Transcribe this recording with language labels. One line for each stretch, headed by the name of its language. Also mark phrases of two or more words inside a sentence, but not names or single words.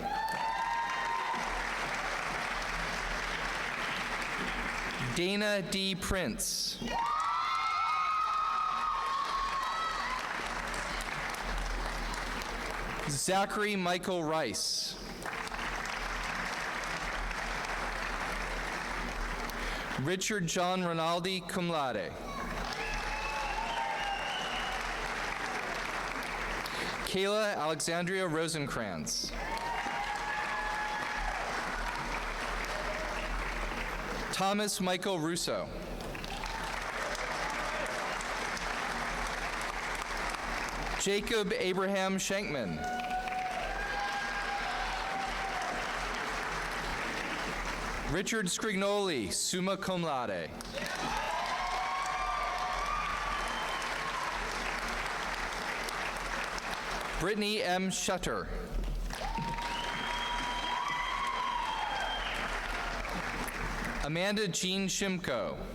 English: Dana D. Prince. Zachary Michael Rice. Richard John Rinaldi,
Latin: cum laude.
English: Kayla Alexandria Rosenkrantz. Thomas Michael Russo. Jacob Abraham Shankman. Richard Scrignoli,
Latin: summa cum laude.
English: Brittany M. Shutter. Amanda Jean Shimko.